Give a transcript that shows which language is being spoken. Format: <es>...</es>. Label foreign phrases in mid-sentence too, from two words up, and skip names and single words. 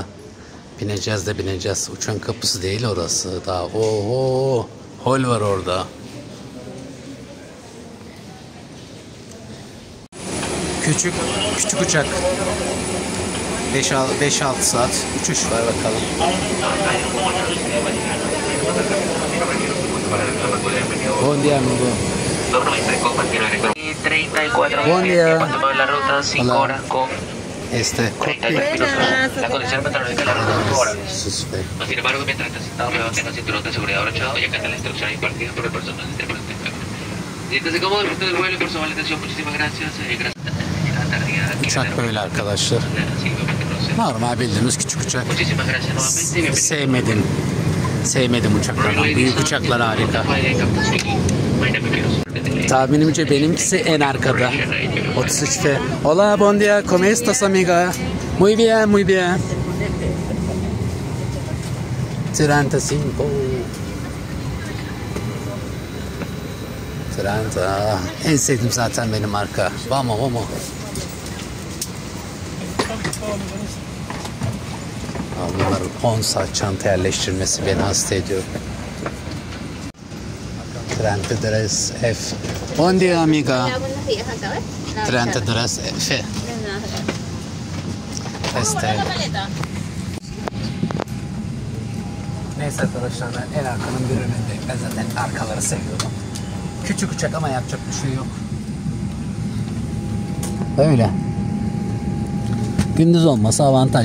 <tr>Bineceğiz de bineceğiz. Uçağın kapısı değil orası. Daha oho. Hol var orada. Küçük uçak. 5-6 saat uçuş var bakalım.</tr> <es>Buen día, amigo. Buen día. Hola. La condición meteorológica de la ruta es favorable. Sin embargo, mientras esté sentado, mantenga el cinturón de seguridad abrochado y acate la instrucción impartida por el personal del tripulante. Siéntese cómodo, disfrute del vuelo y por su amable atención. Muchísimas gracias.</es> <tr>Uçak böyle arkadaşlar. Normal bildiğimiz küçük uçak. Sevmedim uçaklardan. Büyük uçaklar harika. Tahminimce benimkisi en arkada.</tr> <es>33F. Hola, buen día. ¿Cómo estás, amiga? Muy bien, muy bien. 35. 30.</es> <tr>En sevdiğim zaten benim marka.</tr> <es>Vamos, vamos.</es> <tr>Bunların 10 saat çanta yerleştirmesi beni hasta ediyor. 33 F.</tr> <es>Buen día, amiga. Hola, buenos días, acá ves. 33 F.</es> <tr>Neyse arkadaşlar ben en arkanın bir önündeyim. Ben zaten arkaları seviyorum. Küçük uçak ama yapacak bir şey yok. Öyle. Gündüz olmasa avantaj.</tr>